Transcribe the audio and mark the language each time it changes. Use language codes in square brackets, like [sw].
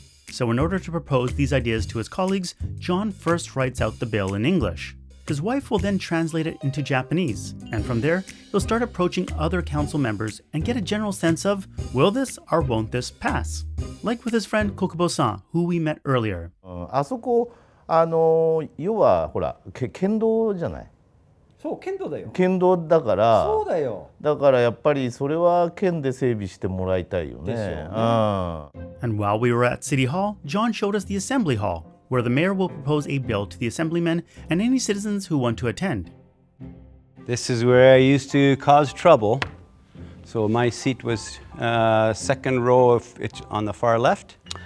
[en] So in order to propose these ideas to his colleagues, Jon first writes out the bill in English. His wife will then translate it into Japanese, and from there, he'll start approaching other council members and get a general sense of, will this or won't this pass? Like with his friend Kokubo-san, who we met earlier. [ja] あそこ要はほら県道じゃない。そう県道だよ。県道だから。そうだよ。だからやっぱりそれは県で整備してもらいたいよね。ですよね。 [en] And while we were at City Hall, Jon showed us the Assembly Hall, where the mayor will propose a bill to the assemblymen and any citizens who want to attend. This is where I used to cause trouble. So my seat was second row on the far left.